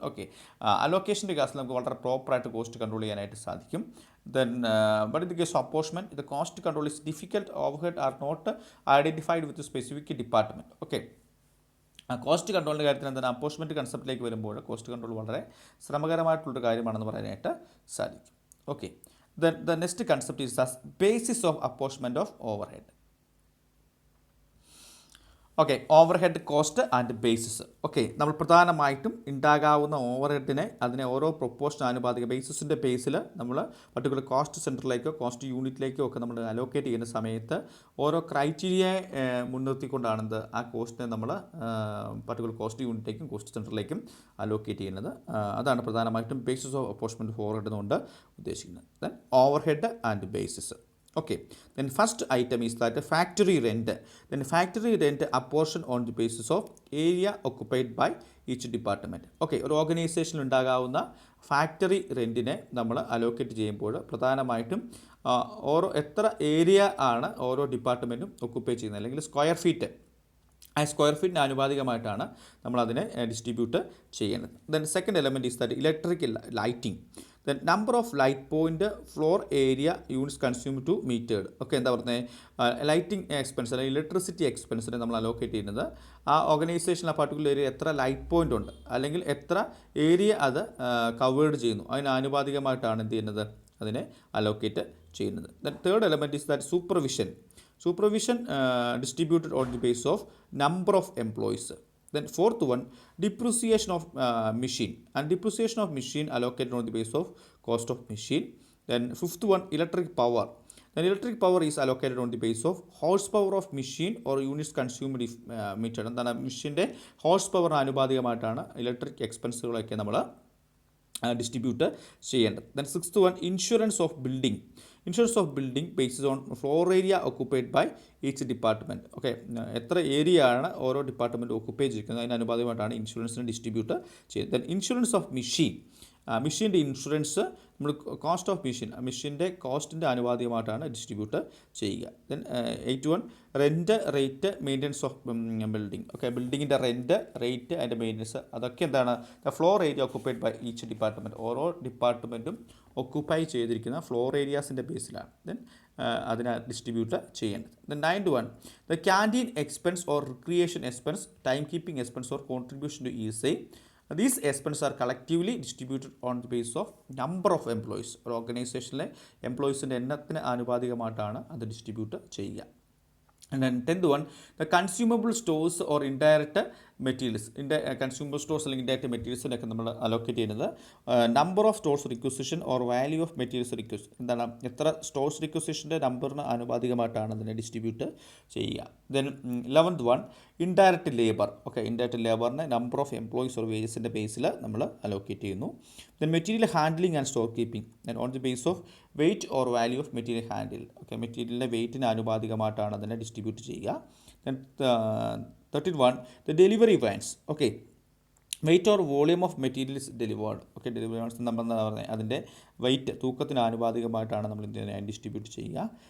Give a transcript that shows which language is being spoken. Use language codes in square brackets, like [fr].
[ml] Okay, അലോക്കേഷൻ്റെ കേസിൽ നമുക്ക് വളരെ പ്രോപ്പറായിട്ട് കോസ്റ്റ് കൺട്രോൾ ചെയ്യാനായിട്ട് സാധിക്കും. [en] Then but in the case of apportionment the cost control is difficult, overhead are not identified with specific department. [ml] Okay, cost കൺട്രോളിൻ്റെ കാര്യത്തിൽ എന്താണ്, അപ്പോർച്ച്മെൻറ്റ് കൺസെപ്റ്റിലേക്ക് വരുമ്പോൾ കോസ്റ്റ് കൺട്രോൾ വളരെ ശ്രമകരമായിട്ടുള്ളൊരു കാര്യമാണെന്ന് പറയാനായിട്ട് സാധിക്കും. [en] Okay, then the next concept is the basis of apportionment of overhead. Okay, overhead cost and basis. [ml] Okay, നമ്മൾ പ്രധാനമായിട്ടും ഉണ്ടാകാവുന്ന ഓവർഹെഡിനെ അതിനെ ഓരോ പ്രൊപ്പോർഷൻ ആനുപാതിക ബേസിസിൻ്റെ ബേസിൽ നമ്മൾ പർട്ടിക്കുലർ കോസ്റ്റ് സെൻറ്ററിലേക്കോ കോസ്റ്റ് യൂണിറ്റിലേക്കോ ഒക്കെ നമ്മൾ അലോക്കേറ്റ് ചെയ്യുന്ന സമയത്ത് ഓരോ ക്രൈറ്റീരിയയെ മുൻനിർത്തിക്കൊണ്ടാണ് ആ കോസ്റ്റിനെ നമ്മൾ പർട്ടിക്കുലർ കോസ്റ്റ് യൂണിറ്റിലേക്കും കോസ്റ്റ് സെൻറ്ററിലേക്കും അലോക്കേറ്റ് ചെയ്യുന്നത്. അതാണ് പ്രധാനമായിട്ടും ബേസിസ് ഓഫ് അപ്പോർച്ച്മെൻറ്റ് ഓഫ് ഓവർഹെഡ് എന്നുകൊണ്ട് ഉദ്ദേശിക്കുന്നത്. [en] Then overhead and basis. Okay, then first item is that the factory rent. Then factory rent apportion on the basis of area occupied by each department. [ml] Okay, ഒരു ഓർഗനൈസേഷനിൽ ഉണ്ടാകാവുന്ന factory റെൻറ്റിനെ നമ്മൾ allocate ചെയ്യുമ്പോൾ പ്രധാനമായിട്ടും ഓരോ എത്ര ഏരിയ ആണ് ഓരോ ഡിപ്പാർട്ട്മെൻറ്റും ഒക്കുപ്പൈ ചെയ്യുന്നത്, അല്ലെങ്കിൽ സ്ക്വയർ ഫീറ്റ്, ആ സ്ക്വയർ ഫീറ്റിന് ആനുപാതികമായിട്ടാണ് നമ്മളതിനെ ഡിസ്ട്രിബ്യൂട്ട് ചെയ്യുന്നത്. [en] Then second element is that electric lighting. Then number of light point floor area units consume to metered. [ml] Okay, എന്താ പറയുന്നത്, ലൈറ്റിംഗ് എക്സ്പെൻസ് അല്ലെങ്കിൽ ഇലക്ട്രിസിറ്റി എക്സ്പെൻസിനെ നമ്മൾ അലോക്കേറ്റ് ചെയ്യുന്നത് ആ ഓർഗനൈസേഷനിൽ ആ പർട്ടിക്കുലർ ഏരിയ എത്ര ലൈറ്റ് പോയിൻ്റ് ഉണ്ട് അല്ലെങ്കിൽ എത്ര ഏരിയ അത് കവേർഡ് ചെയ്യുന്നു അതിന് ആനുപാതികമായിട്ടാണ് എന്ത് ചെയ്യുന്നത്, അതിനെ അലോക്കേറ്റ് ചെയ്യുന്നത്. [en] Then third element is that supervision. Supervision distributed on the basis of number of employees. Then fourth one, depreciation of machine, and depreciation of machine allocated on the basis of cost of machine. Then fifth one, electric power. Then electric power is allocated on the basis of horsepower of machine or units consumed if metered. [ml] എന്താണ് മെഷീൻ്റെ horse പവറിന് ആനുപാതികമായിട്ടാണ് electric എക്സ്പെൻസുകളൊക്കെ നമ്മൾ distribute ചെയ്യേണ്ടത്. [en] Then sixth one, insurance of building. Insurance of building based on floor area occupied by each department. [ml] Okay, എത്ര area ആണ് ഓരോ department occupy ചെയ്തിരിക്കുന്നത് അതിന് അനുപാതികമായിട്ടാണ് ഇൻഷുറൻസിന് ഡിസ്ട്രിബ്യൂട്ട് ചെയ്യുന്നത്. [en] Then insurance of machine. [ml] മെഷീൻ്റെ ഇൻഷുറൻസ് നമ്മൾ കോസ്റ്റ് ഓഫ് മെഷീൻ്റെ കോസ്റ്റിൻ്റെ അനുപാതികമായിട്ടാണ് ഡിസ്ട്രിബ്യൂട്ട് ചെയ്യുക. [en] Then 8.1, rent, rate, maintenance of building. [ml] Okay, ബിൽഡിങ്ങിൻ്റെ റെൻറ്റ്, റേറ്റ്, അതിൻ്റെ മെയിൻ്റനൻസ് അതൊക്കെ എന്താണ് [en] The floor area occupied by each department. [ml] ഓരോ ഡിപ്പാർട്ട്മെൻറ്റും ഒക്കുപ്പൈ ചെയ്തിരിക്കുന്ന ഫ്ലോർ ഏരിയാസിൻ്റെ ബേസിലാണ് ദെൻ അതിനെ ഡിസ്ട്രിബ്യൂട്ട് ചെയ്യേണ്ടത്. [en] Then 9.1, the canteen expense or recreation expense, time keeping expense or contribution to ESA. These expenses are collectively distributed on the basis of number of employees. [ml] ഒരു ഓർഗനൈസേഷനിലെ എംപ്ലോയീസിൻ്റെ എണ്ണത്തിന് ആനുപാതികമായിട്ടാണ് അത് distribute ചെയ്യുക. [en] And then 10th one, the consumable stores or indirect materials. [ml] Consumable stores അല്ലെങ്കിൽ indirect മെറ്റീരിയൽസിനൊക്കെ നമ്മൾ allocate ചെയ്യുന്നത് [en] Number of stores requisition or value of materials requisition. [ml] എന്താണ് എത്ര സ്റ്റോഴ്സ് റിക്വസിഷൻ്റെ നമ്പറിന് ആനുപാതികമായിട്ടാണ് അതിനെ ഡിസ്ട്രിബ്യൂട്ട് ചെയ്യുക. [en] Then 11th one, indirect labour. [ml] Okay, indirect ലേബറിനെ number of employees or വേജസിൻ്റെ ബേസിൽ നമ്മൾ allocate ചെയ്യുന്നു. [en] Then material handling and store keeping. Then on the base of weight or value of material handle. [ml] Okay, മെറ്റീരിയലിൻ്റെ വെയിറ്റിന് ആനുപാതികമായിട്ടാണ് അതിനെ distribute ചെയ്യുക. [en] Then 13.1, the delivery vans. Okay, weight or volume of materials delivered. [ml] Okay, delivery vans നമ്മൾ എന്താ പറയുന്നത് അതിൻ്റെ wait തൂക്കത്തിന് ആനുപാതികമായിട്ടാണ് നമ്മൾ ഇതിനെ distribute ചെയ്യുക.